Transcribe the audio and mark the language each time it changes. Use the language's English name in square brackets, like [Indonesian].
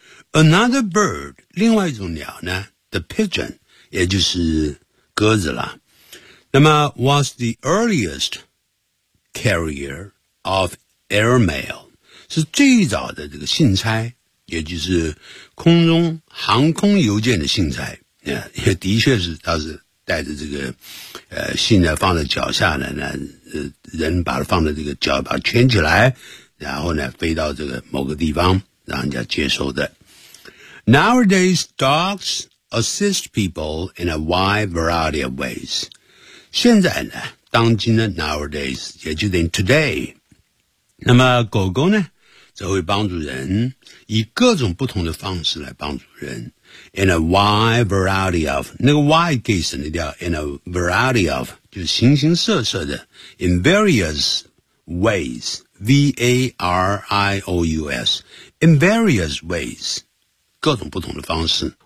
[English] Another bird [Chinese] 另外一种鸟呢 [English] The pigeon [Chinese] 也就是鸽子啦那么 [English] was the earliest carrier of airmail [Chinese] 是最早的这个信差也就是空中航空邮件的信差也的确是它是带着这个信呢放在脚下呢，人把它放在这个脚把它圈起来，然后呢飞到这个某个地方让人家接收的。 [English] Nowadays, dogs assist people in a wide variety of ways. [Chinese] 现在呢当今呢 nowadays, 也就等于 today。那么狗狗呢则会帮助人，以各种不同的方式来帮助人。 [English] In a wide variety of, [Chinese] 那个 [English] wide [Chinese] 可以省得掉 [English] in a variety of, [Chinese] 就是形形色色的 [English] in various ways, V-A-R-I-O-U-S, in various ways, [Chinese] 各种不同的方式。